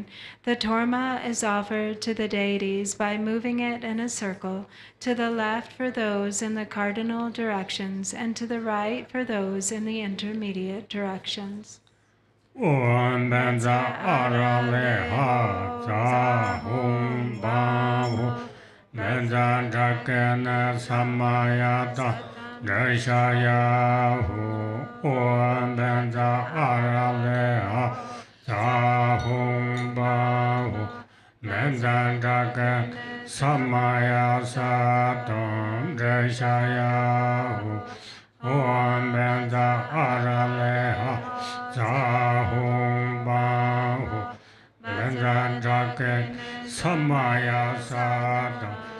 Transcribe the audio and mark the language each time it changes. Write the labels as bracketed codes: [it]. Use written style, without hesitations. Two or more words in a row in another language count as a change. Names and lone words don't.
[en] The Torma is offered to the deities by moving it in a circle, to the left for those in the cardinal directions, and to the right for those in the intermediate directions. [sa] Om benza arale ha za hum ba hu benza jakena samayata Deshayahu Om benza arale ha za hum ba hu benza jakena samaya satam Deshayahu Om benza arale ha Zahum Bahu Benza Jaket Samaya Sada